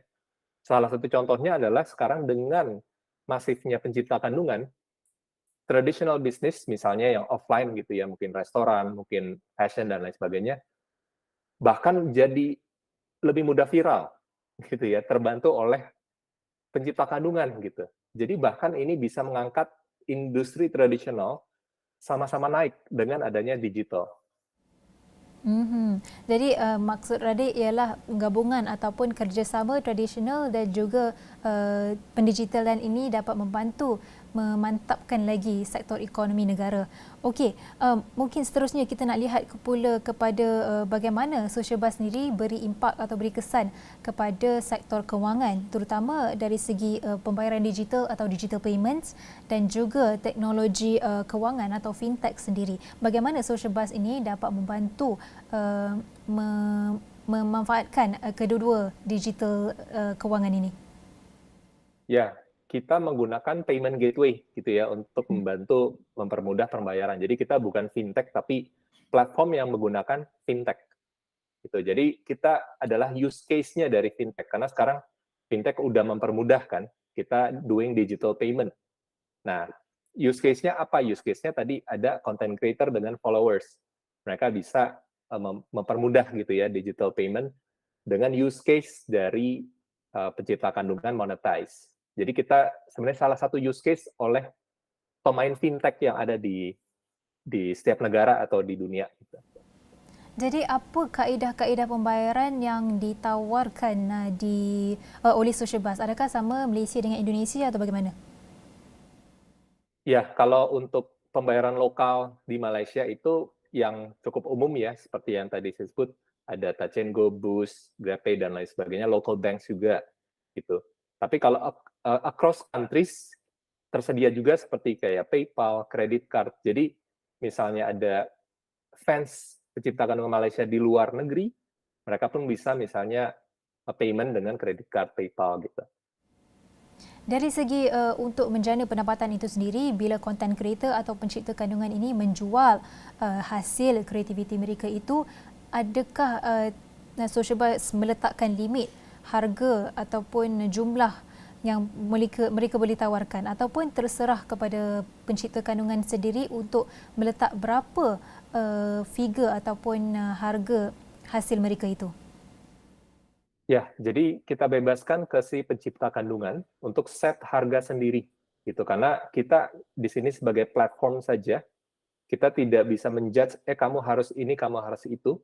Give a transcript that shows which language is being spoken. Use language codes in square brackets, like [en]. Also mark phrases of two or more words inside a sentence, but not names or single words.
[id] Salah satu contohnya adalah sekarang dengan masifnya pencipta kandungan, [en] traditional business [id] misalnya yang offline gitu ya, mungkin restoran, mungkin fashion dan lain sebagainya, bahkan jadi lebih mudah viral, gitu ya, terbantu oleh pencipta kandungan gitu. Jadi bahkan ini bisa mengangkat industri tradisional sama-sama naik dengan adanya digital. [ms] Jadi maksud Radhi ialah gabungan ataupun kerjasama tradisional dan juga pendigitalan ini dapat membantu memantapkan lagi sektor ekonomi negara. Okey, mungkin seterusnya kita nak lihat pula kepada bagaimana social bus sendiri beri impak atau beri kesan kepada sektor kewangan, terutama dari segi pembayaran digital atau [en] digital payments [ms] dan juga teknologi kewangan atau fintech sendiri. Bagaimana social bus ini dapat membantu memanfaatkan kedua-dua digital kewangan ini? [id] Ya, kita menggunakan [en] payment gateway [id] gitu ya untuk membantu mempermudah pembayaran. Jadi kita bukan fintech tapi platform yang menggunakan fintech. Gitu. Jadi kita adalah [en] use case-nya [id] dari fintech karena sekarang fintech udah mempermudahkan kita [en] doing digital payment. [id] Nah, [en] use case-nya [id] apa? [en] Use case-nya [id] tadi ada [en] content creator [id] dengan followers. Mereka bisa mempermudah gitu ya [en] digital payment [id] dengan [en] use case [id] dari pencipta kandungan monetize. Jadi kita sebenarnya salah satu [en] use case [id] oleh pemain fintech yang ada di setiap negara atau di dunia. [ms] Jadi apa kaedah-kaedah pembayaran yang ditawarkan oleh social bus? Adakah sama Malaysia dengan Indonesia atau bagaimana? [id] Ya, kalau untuk pembayaran lokal di Malaysia itu yang cukup umum ya, seperti yang tadi saya sebut, ada Touch and Go, Boost, GrabPay, dan lain sebagainya, [en] local banks [id] juga gitu. Tapi kalau [en] across countries [id] tersedia juga seperti kayak PayPal, [en] credit card. [id] Jadi misalnya ada fans pencipta kandungan Malaysia di luar negeri, mereka pun bisa misalnya payment dengan [en] credit card, [id] PayPal gitu. [ms] Dari segi untuk menjana pendapatan itu sendiri, bila [en] content creator [ms] atau pencipta kandungan ini menjual hasil kreativiti mereka itu, adakah social bus meletakkan limit harga ataupun jumlah yang mereka boleh tawarkan, ataupun terserah kepada pencipta kandungan sendiri untuk meletak berapa figure ataupun harga hasil mereka itu? [id] Ya, jadi kita bebaskan ke si pencipta kandungan untuk set harga sendiri gitu karena kita di sini sebagai platform saja Kita tidak bisa menjudge, kamu harus ini, kamu harus itu.